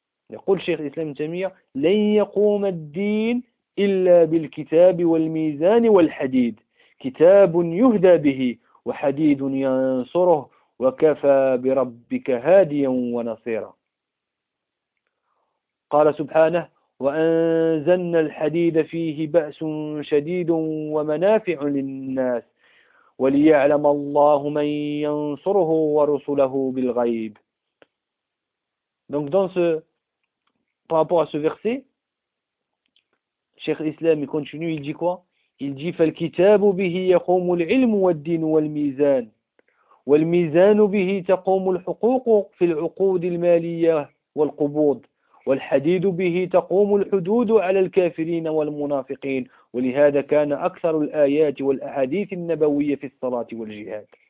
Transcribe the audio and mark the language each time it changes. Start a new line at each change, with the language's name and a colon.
Arabic: يقول شيخ الإسلام تيمية لن يقوم الدين إلا بالكتاب والميزان والحديد كتاب يهدى به وحديد ينصره وكفى بربك هاديا ونصيرا. قال سبحانه وأنزلنا الحديد فيه بأس شديد ومنافع للناس وليعلم الله من ينصره ورسله بالغيب.
French: Donc dans ce, par rapport à ce verset, Cheikh Islam continue, il dit quoi? Il dit
Arabic: فالكتاب به يقوم العلم والدين والميزان والميزان به تقوم الحقوق في العقود المالية والقبوض والحديد به تقوم الحدود على الكافرين والمنافقين ولهذا كان أكثر الآيات والأحاديث النبوية في الصلاة والجهاد.